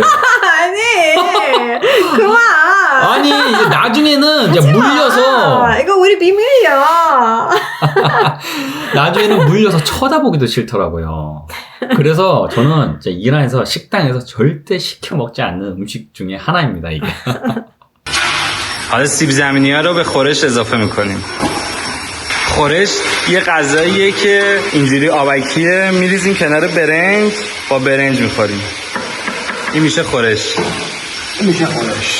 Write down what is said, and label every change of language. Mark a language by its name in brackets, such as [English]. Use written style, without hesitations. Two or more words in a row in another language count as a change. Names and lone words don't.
[Korean] 아니, 그만. 아니, 이제 나중에는 이제 물려서 이거 우리 비밀이야. 나중에는 물려서 쳐다보기도 싫더라고요. 그래서 저는 이제 이란에서 식당에서 절대 시켜 먹지 않는 음식 중에 하나입니다, 이게. [Persian] حالا سیب زمینی‌ها رو به خورش اضافه می‌کنیم. خورش یه غذاییه که اینجوری آبکیه می‌ریزیم کنار برنج با برنج می‌خوریم. این میشه خورش. میشه خورش.